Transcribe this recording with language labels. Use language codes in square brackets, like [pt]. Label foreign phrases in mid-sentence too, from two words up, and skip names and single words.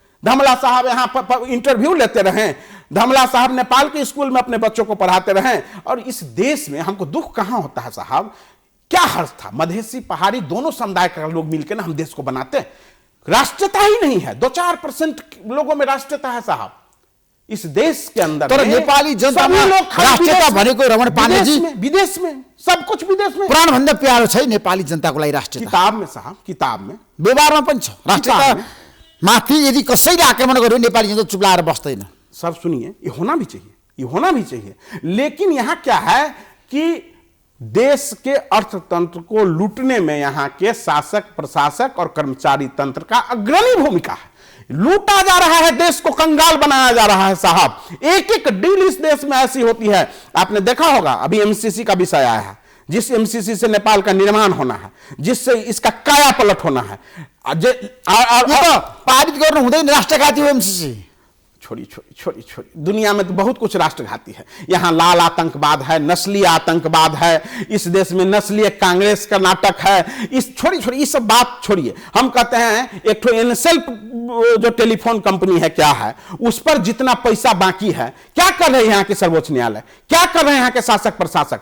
[hi] धमला साहब यहाँ इंटरव्यू लेते रहे, धमला साहब नेपाल के स्कूल में अपने बच्चों को पढ़ाते रहे। और इस देश में हमको दुख कहां होता है साहब, क्या हर्ष था, मधेसी पहाड़ी दोनों समुदाय के लोग मिलकर ना हम देश को बनाते हैं। राष्ट्रीयता ही नहीं है, 2-4% लोगों में राष्ट्रीयता है साहब इस देश के अंदर। [ne] तर नेपाली जनता राष्ट्रियता भनेको रमण पाण्डेजी [hi] विदेश में सब कुछ विदेश में [ne] प्राण भन्दा प्यारो छ नेपाली जनताको लागि राष्ट्रियता। [hi] किताब में साहब, किताब में, [ne] व्यवहारमा पनि छ। राष्ट्रियता माथि यदि कसैले आक्रमण गर्यो नेपाली जनता चुप लाएर बस्दैन। [hi] सर सुनिए, ये होना भी चाहिए, ये होना भी चाहिए, लेकिन यहाँ क्या है कि देश के अर्थतंत्र को लूटने में यहाँ के शासक, प्रशासक और कर्मचारी तंत्र का अग्रणी भूमिका है। लूटा जा रहा है, देश को कंगाल बनाया जा रहा है साहब। एक एक डील इस देश में ऐसी होती है। आपने देखा होगा अभी एमसीसी का विषय आया है, जिस एमसीसी से नेपाल का निर्माण होना है, जिससे इसका काया पलट होना है। [ne] पारित गर्नु हुँदैन, राष्ट्रघाती हो एमसीसी। [hi] छोड़ी दुनिया में तो बहुत कुछ राष्ट्रघाती है। यहाँ लाल आतंकवाद है, नस्लीय आतंकवाद है, इस देश में नस्लीय कांग्रेस का नाटक है। इस छोड़ी ये सब बात छोड़िए। हम कहते हैं एक तो एनसेल्फ जो टेलीफोन कंपनी है क्या है, उस पर जितना पैसा बाकी है, क्या कर रहे हैं यहाँ के सर्वोच्च न्यायालय, क्या कर रहे हैं यहाँ के शासक प्रशासक।